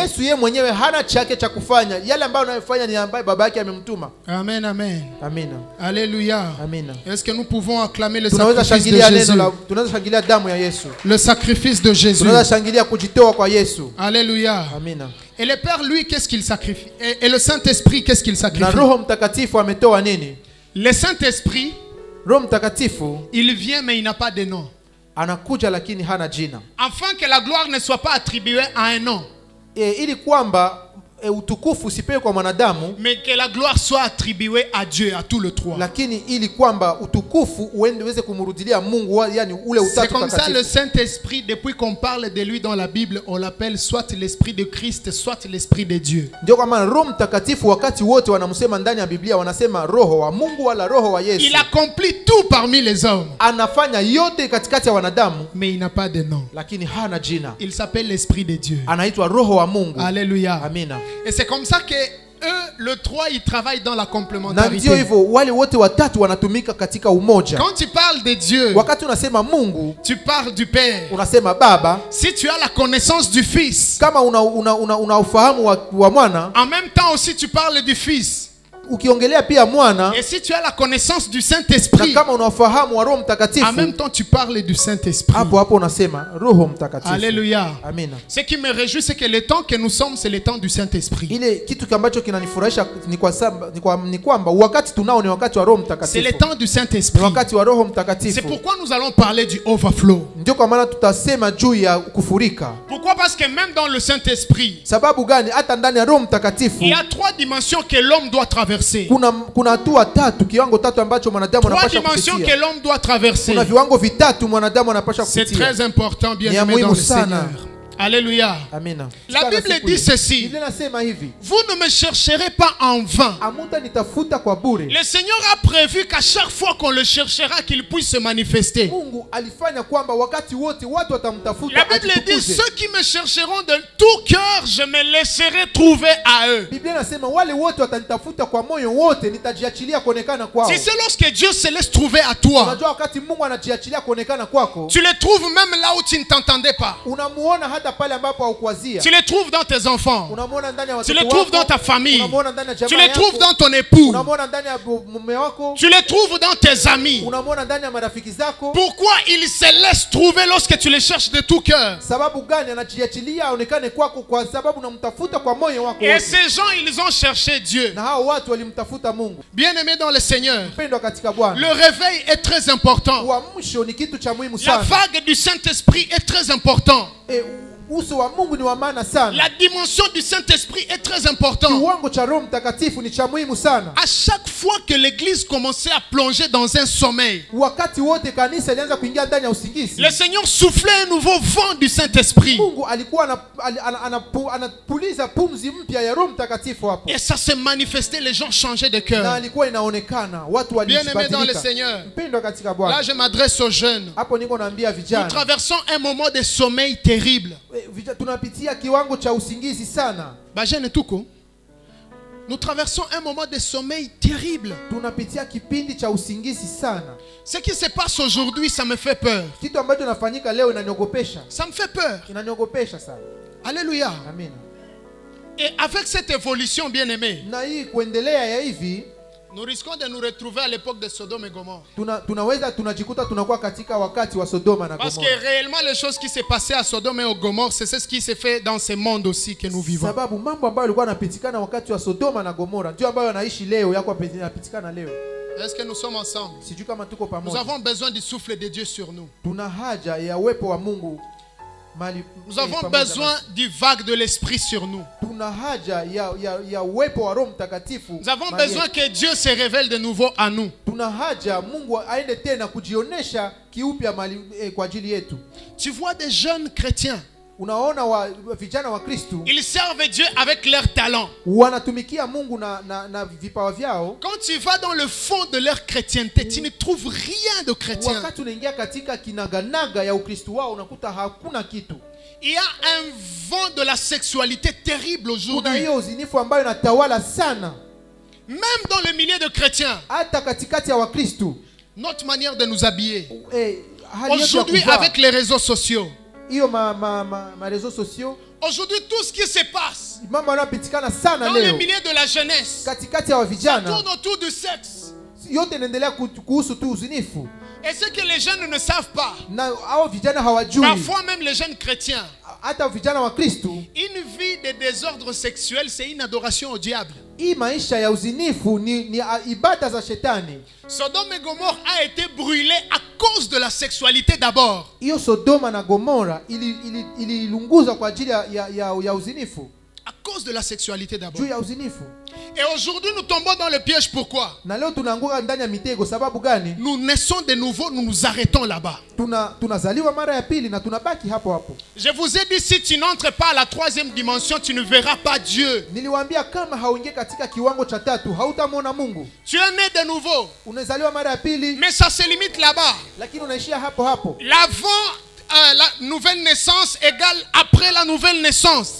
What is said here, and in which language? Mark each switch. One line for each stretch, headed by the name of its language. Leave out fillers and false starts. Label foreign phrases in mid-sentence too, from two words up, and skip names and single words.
Swahili: Yesu yeye mwenyewe hana chake cha kufanya. Yale ambayo anayofanya ni ambayo baba yake amemtuma.
English: Amen, amen.
Swahili: Amina.
French: Alléluia.
Swahili: Amina.
French: Est-ce que nous pouvons acclamer le sacrifice de Jésus?
Swahili: Tunaweza shangilia damu ya Yesu.
French: Le sacrifice de Jésus.
Swahili: Tunaweza shangilia kujitoa kwa Yesu.
French: Alléluia.
Swahili: Amina.
French: Et le Père, lui, qu'est-ce qu'il sacrifie? Et le Saint-Esprit, qu'est-ce qu'il sacrifie?
Swahili: Na Roho Mtakatifu ametoa nini?
French: Le Saint-Esprit,
Swahili: Roho Mtakatifu,
French: il vient mais il n'a pas de nom.
Swahili: Anakuja lakini hana jina.
French: Afin que la gloire ne soit pas attribuée à un nom.
Swahili: Ili kwamba utukufu usipewe kwa mwanadamu,
French: mais que la gloire soit attribuée à Dieu, à tout le trois.
Swahili: Lakini ili kwamba utukufu uweze kumrudilia Mungu, yani ule utatu.
French: C'est comme ça le Saint-Esprit, depuis qu'on parle de lui dans la Bible, on l'appelle soit l'Esprit de Christ, soit l'Esprit de Dieu.
Swahili: Ndio kwa maana Roho Mtakatifu wakati wote wanamsema ndani ya Biblia wanasema Roho wa Mungu wala Roho wa Yesu.
French: Il accomplit tout parmi les hommes.
Swahili: Anafanya yote katikati ya wanadamu,
French: mais il n'a pas de nom.
Swahili: Lakini hana jina.
French: Il s'appelle l'Esprit de Dieu.
Swahili: Anaitwa Roho wa Mungu.
French: Alléluia.
Swahili: Amina.
French: Et c'est comme ça que eux, le 3, il travaille dans la
Swahili: Na ndio
French: complémentarité.
Swahili: hivyo wale wote watatu wanatumika katika umoja.
French: Quand tu parles de Dieu,
Swahili: Wakati unasema Mungu,
French: tu parles du Père.
Swahili: unasema Baba.
French: Si tu as la connaissance du Fils,
Swahili: Kama una ufahamu wa mwana,
French: en même temps aussi tu parles du Fils.
Swahili: ukiongelea pia mwana,
French: Et si tu as la connaissance du
Swahili: na
French: Saint-Esprit,
Swahili: kama una ufahamu wa Roho
French: en
Swahili: Mtakatifu,
French: même temps tu parles du Saint-Esprit.
Swahili: hapo unasema Roho Mtakatifu.
French: Alléluia.
Swahili: Amina.
French: Ce qui me réjouit, c'est que le temps que nous sommes, c'est le temps du Saint-Esprit.
Swahili: Ile kitu ambacho kinanifurahisha ni kwamba wakati tunao ni wakati wa Roho
French: C'est le
Swahili: Mtakatifu.
French: temps du
Swahili: Ni
French: Saint-Esprit.
Swahili: wakati wa Roho
French: C'est
Swahili: Mtakatifu.
French: pourquoi nous allons parler du overflow.
Swahili: Ndio kwa maana tutasema juu ya kufurika.
French: Pourquoi? Parce que même dans le Saint-Esprit,
Swahili: Sababu gani? Hata ndani ya Roho Mtakatifu
French: il y a 3 dimensions que l'homme doit traverser.
Swahili: kuna hatua tatu, kiwango tatu ambacho mwanadamu
French: 3
Swahili: anapaswa
French: dimensions que
Swahili: kupitia.
French: l'homme doit traverser.
Swahili: Kuna viwango vitatu mwanadamu anapaswa
French: C'est
Swahili: kupitia.
French: très important, bien
Swahili: Ni ya
French: aimé dans
Swahili: muhimu
French: le
Swahili: sana.
French: Seigneur. Alléluia.
Swahili: Amina.
French: La Bible dit ceci.
Swahili: Biblia inasema hivi,
French: Vous ne me chercherez pas en vain.
Swahili: amuta nitafuta kwa bure.
French: Le Seigneur a prévu qu'à chaque fois qu'on le cherchera, qu'il puisse se manifester.
Swahili: Mungu alifanya kwamba wakati wote watu watamtafuta
French: La Bible dit,
Swahili: ajitukuze.
French: ceux qui me chercheront de tout cœur, je me laisserai trouver à eux.
Swahili: Biblia inasema wale wote watanitafuta kwa moyo wote, nitajiachilia kuonekana kwao.
French: Si c'est lorsque Dieu se laisse trouver à toi,
Swahili: Unajua wakati Mungu anajiachilia kuonekana kwako,
French: tu le trouves même là où tu ne t'entendais pas.
Swahili: unamuona hata pale ambapo haukuwazia.
French: Tu le trouves dans tes enfants.
Swahili: Unamuona ndani ya
French: Tu
Swahili: watoto
French: le trouves
Swahili: wako,
French: dans ta famille.
Swahili: unamuona ndani ya
French: Tu
Swahili: jamaa
French: le
Swahili: yako,
French: trouves dans ton époux.
Swahili: unamuona ndani ya mume wako,
French: Tu le trouves dans tes amis.
Swahili: unamuona ndani ya marafiki zako.
French: Pourquoi il se laisse trouver lorsque tu le cherches de tout cœur?
Swahili: Sababu gani? Anajiachilia aonekane kwako kwa sababu unamtafuta kwa moyo wako
French: Et
Swahili: wote.
French: ces gens, ils ont cherché Dieu.
Swahili: Na hao watu walimtafuta Mungu.
French: Bien-aimés dans le Seigneur,
Swahili: Mpendwa katika Bwana,
French: le réveil est très important.
Swahili: uamsho ni kitu cha muhimu
French: La
Swahili: sana.
French: vague du Saint-Esprit est très important.
Swahili: Uso wa Mungu ni wa maana sana.
French: La dimension du Saint-Esprit est très importante.
Swahili: Kiwango cha Roho Mtakatifu ni cha muhimu sana.
French: À chaque fois que l'église commençait à plonger dans un sommeil,
Swahili: Wakati wote kanisa ilianza kuingia ndani ya usingizi,
French: le Seigneur soufflait un nouveau vent du Saint-Esprit.
Swahili: Mungu alikuwa anapuliza pumzi mpya ya Roho Mtakatifu hapo.
French: Et ça se manifestait, les gens changeaient de
Swahili: Na
French: cœur.
Swahili: alikuwa inaonekana watu
French: Bien-aimés dans le
Swahili: walibadilika.
French: Seigneur,
Swahili: Mpendwa katika
French: là
Swahili: Bwana,
French: je m'adresse aux jeunes.
Swahili: hapo niko naambia
French: Nous
Swahili: vijana,
French: traversons un moment de sommeil terrible.
Swahili: tunapitia kiwango cha usingizi sana. Bajene tuko.
French: Nous traversons un moment de sommeil terrible.
Swahili: Tunapitia kipindi cha usingizi sana.
French: Ce qui se passe aujourd'hui, ça me fait peur.
Swahili: Kitu ambacho nafanyika leo inaniogopesha.
French: Ça me fait peur.
Swahili: Inaniogopesha sana.
French: Alléluia.
Swahili: Amina.
French: Et avec cette évolution, bien aimée,
Swahili: Na hii kuendelea ya hivi,
French: nous risquons de nous retrouver à l'époque de Sodome et Gomorrhe.
Swahili: tunajikuta tunakuwa katika wakati wa Sodoma na
French: Parce que
Swahili: Gomora.
French: réellement, les choses qui s'est passées à Sodome et au Gomorrhe, c'est ce qui s'est fait dans ce monde aussi que nous vivons.
Swahili: Sababu mambo ambayo yalikuwa yanapitikana wakati wa Sodoma na Gomora ndio ambayo yanaishi leo, yako yanapitikana leo.
French: Est-ce que nous sommes ensemble?
Swahili: Sijui kama tuko
French: Nous
Swahili: pamoja.
French: avons besoin du souffle de Dieu sur nous.
Swahili: Tuna haja ya uwepo wa Mungu mali.
French: Nous avons
Swahili: pamoja
French: besoin
Swahili: nasi.
French: du vague de l'Esprit sur nous.
Swahili: Tuna haja ya uwepo wa Roho Mtakatifu.
French: Nous avons
Swahili: mali
French: besoin
Swahili: yetu.
French: que Dieu se révèle de nouveau à nous.
Swahili: Tuna haja Mungu aende tena kujionesha kiupya mali kwa ajili yetu.
French: Tu vois des jeunes chrétiens,
Swahili: Unaona vijana wa Kristo
French: ils servent Dieu avec leurs talents.
Swahili: wanatumikia Mungu na vipawa vyao.
French: Quand tu vas dans le fond de leur chrétienté, tu ne trouves rien de chrétien.
Swahili: Wakati unaingia katika kinaganaga ya Ukristo wao unakuta hakuna kitu.
French: Il y a un vent de la sexualité terrible
Swahili: Kuna
French: aujourd'hui.
Swahili: hiyo uzinifu ambayo inatawala sana
French: Même dans le milieu de chrétiens,
Swahili: hata katikati ya Wakristo.
French: notre manière de nous habiller.
Swahili: Hali yetu ya
French: Aujourd'hui,
Swahili: kuvaa,
French: avec les réseaux sociaux,
Swahili: hiyo ma
French: réseaux sociaux, aujourd'hui, tout ce qui se passe
Swahili: mambo yanayopitikana sana
French: dans le
Swahili: leo
French: milieu de la jeunesse
Swahili: katikati ya
French: ça
Swahili: vijana,
French: tourne autour du sexe.
Swahili: yote inaendelea kuhusu tu uzinifu,
French: Et ce que les jeunes ne savent pas,
Swahili: na hao vijana hawajui.
French: parfois même les jeunes chrétiens,
Swahili: Hata vijana wa Kristo,
French: une vie de désordre sexuel, c'est une adoration au diable.
Swahili: hii maisha ya uzinifu ni ibada za shetani.
French: Sodome et Gomorrhe a été brûlé à cause de la sexualité d'abord.
Swahili: Hiyo Sodoma na Gomora ililunguza kwa ajili ya uzinifu,
French: À cause de la sexualité d'abord.
Swahili: juu ya uzinifu.
French: Et aujourd'hui, nous tombons dans le piège. Pourquoi?
Swahili: Na leo tunaanguka ndani ya mitego. Sababu gani?
French: Nous naissons de nouveau, nous nous arrêtons là-bas.
Swahili: Tunazaliwa mara ya pili na tunabaki hapo hapo.
French: Je vous ai dit, si tu n'entres pas à la troisième dimension, tu ne verras pas Dieu.
Swahili: Niliwaambia kama hauingie katika kiwango cha tatu hautamwona Mungu.
French: Tu es né de nouveau,
Swahili: Unazaliwa mara ya pili,
French: mais ça se limite là-bas.
Swahili: lakini unaishia hapo hapo.
French: L'avant la nouvelle naissance égale après la nouvelle naissance.